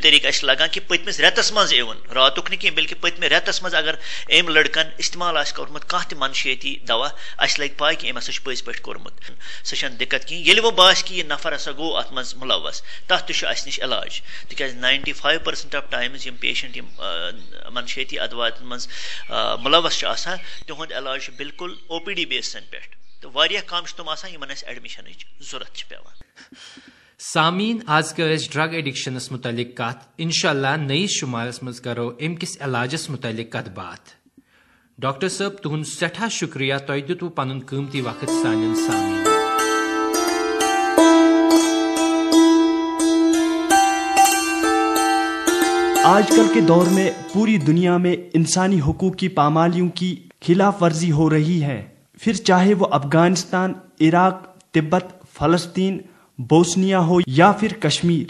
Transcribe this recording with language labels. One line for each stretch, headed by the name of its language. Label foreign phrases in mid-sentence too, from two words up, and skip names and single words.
Kashmiri: طریٖقہٕ اَسہِ لگان کہِ پٔتمِس رٮ۪تس منٛز اِوٕن راتُک نہٕ کینٛہہ بلکہِ پٔتمہِ رٮ۪تس منٛز اگر أمۍ لڑکن استعمال آسہِ کوٚرمُت کانٛہہ تہِ منشیٲتی دوا اَسہِ لگہِ پاے کہِ أمۍ ہسا چھُ پٔزۍ پٲٹھۍ کوٚرمُت سُہ چھنہٕ دِقت کِہیٖنۍ ییٚلہِ وۄنۍ باسہِ کہِ یہِ نفر ہسا گوٚو اتھ منٛز مُلوث تتھ تہِ چھُ اَسہِ نِش علاج تِکیٛازِ 95%
English: of times
Kashmiri: یِم پیشنٹ یِم منشیٲتی ادواتن منٛز مُلوث چھِ آسان تِہُنٛد علاج چھُ بالکل او پی ڈی بیسن پٮ۪ٹھ تہٕ واریاہ کم چھِ تِم آسان یِمن اَسہِ ایڈمِشنٕچ ضوٚرتھ چھِ پیوان سامعیٖن آز کٔر أسۍ
English: drug addiction
Kashmiri: متعلق کتھ انشاء اللہ نٔیِس شُمارس منٛز کرو امہِ کِس علاجس متعلق کتھ باتھ ڈاکٹر صٲب تُہُنٛد سٮ۪ٹھاہ شُکریہ، تۄہہِ دیُتوٕ پنُن قۭمتی وقت سانٮ۪ن سامعیٖنن۔
Urdu: آج کل کے دور میں پوری دنیا میں انسانی حقوق کی پامالیوں کی خلاف ورزی ہو رہی ہے، پھر چاہے وہ افغانستان، عراق، تبت، فلسطین، بوسنیا ہو یا پھر کشمیر۔